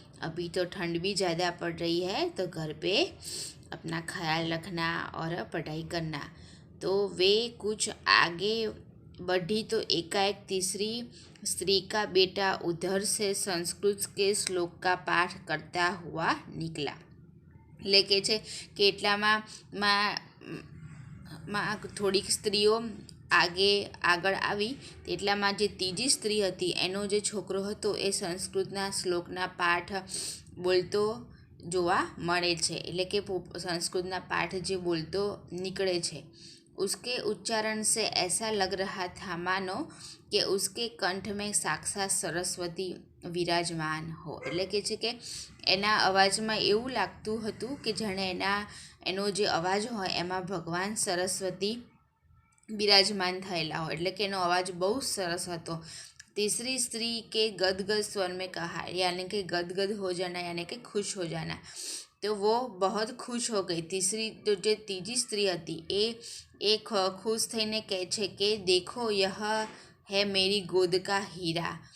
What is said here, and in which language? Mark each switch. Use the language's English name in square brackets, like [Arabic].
[Hindi] अभी तो ठंड भी ज़्यादा पड़ रही है, तो घर पे अपना ख्याल रखना और पढ़ाई करना। तो वे कुछ आगे बढ़ी तो एकाएक तीसरी स्त्री का बेटा उधर से संस्कृत के श्लोक का पाठ करता हुआ निकला। [Gujarati] એટલે કે છે કે એટલામાં થોડીક સ્ત્રીઓ આગળ આવી, તેટલામાં જે ત્રીજી સ્ત્રી હતી એનો જે છોકરો હતો એ સંસ્કૃતના શ્લોકના પાઠ બોલતો જોવા મળે છે। એટલે કે સંસ્કૃતના પાઠ જે બોલતો નીકળે છે। [Hindi] उसके उच्चारण से ऐसा लग रहा था मानो कि उसके कंठ में साक्षात सरस्वती विराजमान हो। [Gujarati] એટલે કે છે કે એના અવાજમાં એવું લાગતું હતું કે જાણે એનો જે અવાજ હોય એમાં ભગવાન સરસ્વતી બિરાજમાન થયેલા હોય। એટલે કે એનો અવાજ બહુ સરસ હતો। [Hindi] तीसरी स्त्री के गदगद स्वर में कहा, यानी कि गदगद हो जाना यानी कि खुश हो जाना। तो वो बहुत खुश हो गई। तीजी स्त्री [Gujarati] હતી એ [Hindi] खुश [Gujarati] થઈને કહે છે કે [Hindi] देखो यह है मेरी गोद का हीरा।